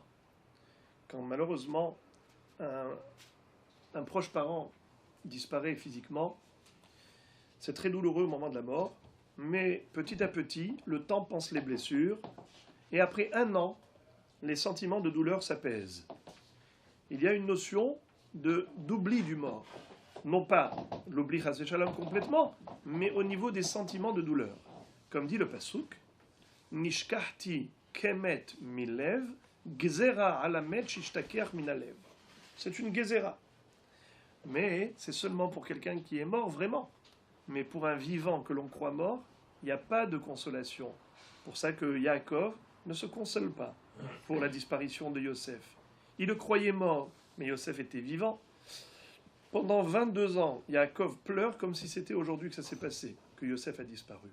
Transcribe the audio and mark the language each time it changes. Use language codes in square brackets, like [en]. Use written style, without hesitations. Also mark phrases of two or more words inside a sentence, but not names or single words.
[fr] Quand malheureusement un proche parent disparaît physiquement, c'est très douloureux au moment de la mort, mais petit à petit, le temps panse les blessures, et après 1 an, les sentiments de douleur s'apaisent. Il y a une notion d'oubli du mort. Non pas l'oubli [he] חס ושלום [fr] complètement, mais au niveau des sentiments de douleur. Comme dit le Pasuk, [he] נשכחתי כמת מלב, גזרה על המת שישתכח מן הלב. [fr] C'est une gezera. Mais c'est seulement pour quelqu'un qui est mort vraiment. Mais pour un vivant que l'on croit mort, il n'y a pas de consolation. Pour ça que Yaakov ne se console pas pour la disparition de Yosef. Il le croyait mort, mais Yosef était vivant. Pendant 22 ans, Yaakov pleure comme si c'était aujourd'hui que ça s'est passé, que Yosef a disparu.